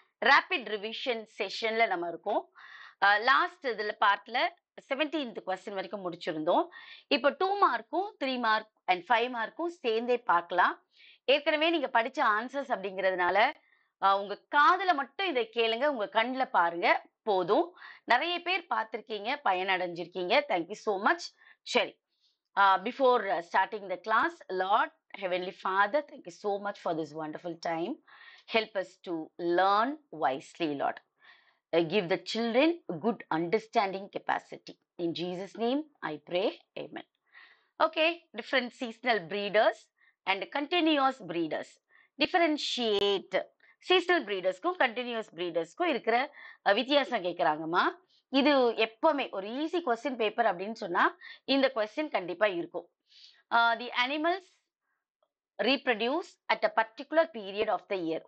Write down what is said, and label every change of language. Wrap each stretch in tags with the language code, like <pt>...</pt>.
<en>Rapid revision session</en> <ta>ல நம்ம இருக்கோம். லாஸ்ட் இதுல பார்ட்ல 17th கொஸ்டின் வரைக்கும் முடிச்சிருந்தோம். இப்போ 2 மார்க்கும் 3 மார்க் அண்ட் 5 மார்க்கும் சேர்ந்தே பார்க்கலாம். ஏற்கனவே நீங்க படிச்ச ஆன்சர்ஸ் அப்படிங்கிறதுனால உங்க காதுல மட்டும் இதை கேளுங்க, உங்க கண்ணுல பாருங்க போதும். நிறைய பேர் பார்த்திருக்கீங்க, பயனடைஞ்சிருக்கீங்க.</ta> <en>Thank you so much. சரி, before starting the class, Lord Heavenly Father, thank you so much for this wonderful time. Help us to learn wisely, Lord. Give the children good understanding capacity. In Jesus' name, I pray. Amen. Okay, different seasonal breeders and continuous breeders. Differentiate.</en> <ta>Seasonal பிரீடர்ஸ்க்கும் continuous பிரீடர்ஸ்க்கும் இருக்கிற வித்தியாசம் கேட்குறாங்கம்மா. இது எப்பவுமே ஒரு easy question paper அப்படின்னு சொன்னா இந்த question கண்டிப்பா இருக்கும்.</ta> <en>The animals reproduce at a particular period of the year.</en>